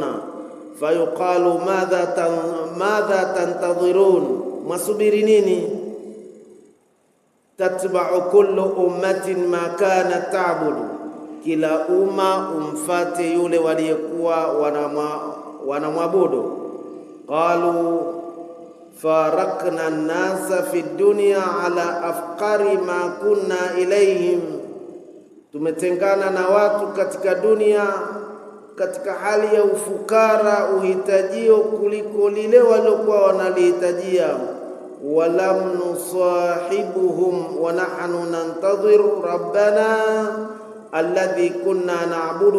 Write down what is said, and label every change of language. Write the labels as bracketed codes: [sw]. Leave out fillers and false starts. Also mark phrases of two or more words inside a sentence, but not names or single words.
[ar] فيقال ماذا تنتظرون, [sw] masubiri nini? [ar] تتبع كل أمة ما كانت تعبد, [sw] kila umma umfate yule waliyekuwa wanamwabudu. [ar] قالوا فارقنا الناس في الدنيا على أفقر ما كنا إليهم, [sw] tumetengana na watu katika dunia katika hali ya ufukara, uhitajio kuliko lile waliokuwa wanalihitajia. [ar] ولم نصاحبهم ونحن ننتظر ربنا الذي كنا نعبد.